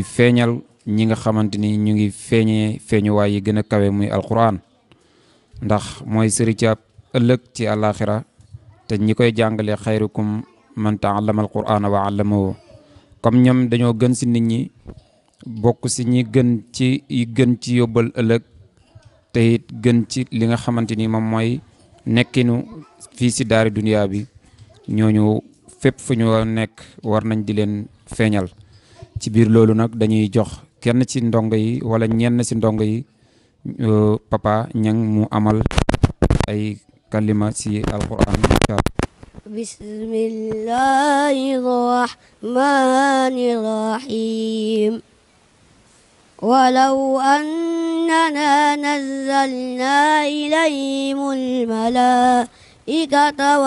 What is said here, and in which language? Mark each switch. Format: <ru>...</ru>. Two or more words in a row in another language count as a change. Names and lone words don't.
<wo>feeñal ñi nga xamante ni ñu ngi feeñuwaay yi gën a kawe muy alquran ndax mooy sëri caab ëllëg ci àllaaxira te ñi koy jàngale</wo> <ar>خيركم من تعلم القرآن وعلمه</ar> <wo>comme ñoom dañoo gën si nit ñi bokk si ñi gën ci yi gën ci yóbbal ëllëg te te it gën ci li nga xamante ni moom mooy nekkinu fii si daari duniyaa bi ñooñu fépp fu ñu nekk war nañ di leen feeñal. ci biir loolu nag dañuy jox kenn ci ndongo yi wala ñenn ci ndongo yi Papa Niang mu amal ay kalima ci alquran.</wo> <ar>بسم الله الرحمن الرحيم ولو أننا نزلنا إليهم الملائكة</ar>